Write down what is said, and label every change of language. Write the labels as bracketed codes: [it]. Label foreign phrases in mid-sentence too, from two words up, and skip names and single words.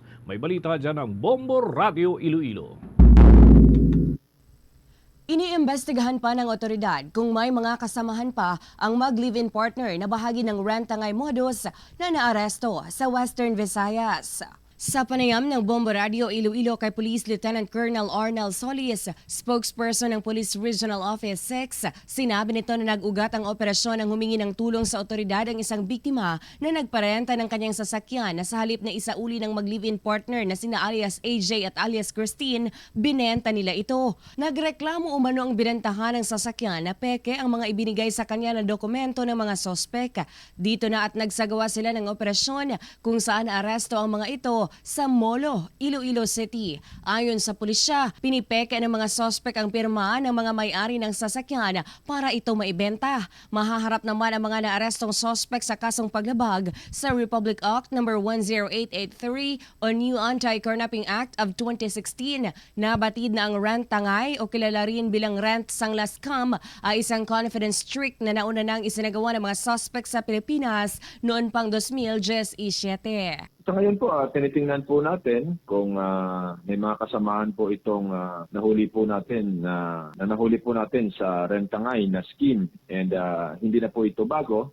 [tl] May balita dyan ng Bombo Radio Iloilo. Iniimbestigahan pa ng otoridad kung may mga kasamahan pa ang mag- [en] live-in partner [tl] na bahagi ng rentangay modus na naaresto sa Western Visayas. Sa panayam ng Bombo Radio Iloilo kay Police Lieutenant Colonel Arnel Solis, spokesperson ng Police Regional Office 6, sinabi nito na nag-ugat ang operasyon ng humingi ng tulong sa otoridad ang isang biktima na nagparenta ng kanyang sasakyan na sa halip na isauli ng mag- [en] live-in partner [tl] na sina alias AJ at alias Christine, binenta nila ito. Nagreklamo umano ang binentahan ng sasakyan na peke ang mga ibinigay sa kanya na dokumento ng mga sospek. Dito na at nagsagawa sila ng operasyon kung saan aresto ang mga ito sa Molo, Iloilo City. Ayon sa pulisya, pinipeke ng mga sospek ang pirma ng mga may-ari ng sasakyan para ito maibenta. Mahaharap naman ang mga naarestong sospek sa kasong paglabag sa Republic Act No. 10883 o New Anti-Kidnapping Act of 2016. Nabatid na ang rentangay o kilala rin bilang rent sanglas scam ay isang [en] confidence trick [tl] na nauna nang isinagawa ng mga sospek sa Pilipinas noon pang 2017. Sa ngayon po, tinitingnan po natin kung may mga kasamahan po itong nahuli po natin na nahuli po natin sa rentangay na scheme, and hindi na po ito bago.